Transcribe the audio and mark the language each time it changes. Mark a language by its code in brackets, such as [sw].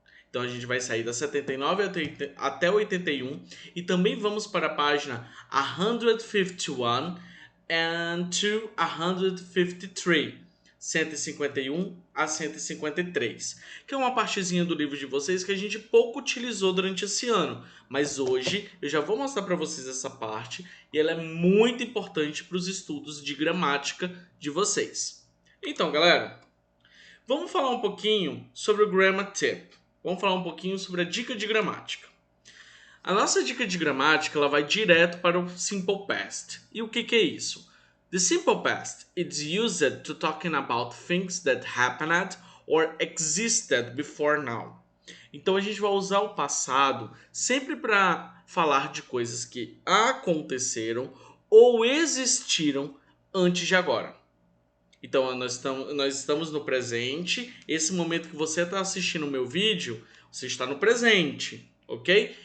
[pt] Então a gente vai sair da 79 até 81 e também vamos para a página 151 [en] and to [pt] 153, 151 a 153, que é uma partezinha do livro de vocês que a gente pouco utilizou durante esse ano, mas hoje eu já vou mostrar para vocês essa parte e ela é muito importante para os estudos de gramática de vocês. Então, galera, vamos falar um pouquinho sobre o Grammar Tip. Vamos falar um pouquinho sobre a dica de gramática. A nossa dica de gramática ela vai direto para o Simple Past. E o que é isso? [en] The Simple Past is used to talking about things that happened or existed before now. [pt] Então a gente vai usar o passado sempre para falar de coisas que aconteceram ou existiram antes de agora. Então nós estamos no presente. Esse momento que você está assistindo o meu vídeo, você está no presente, ok?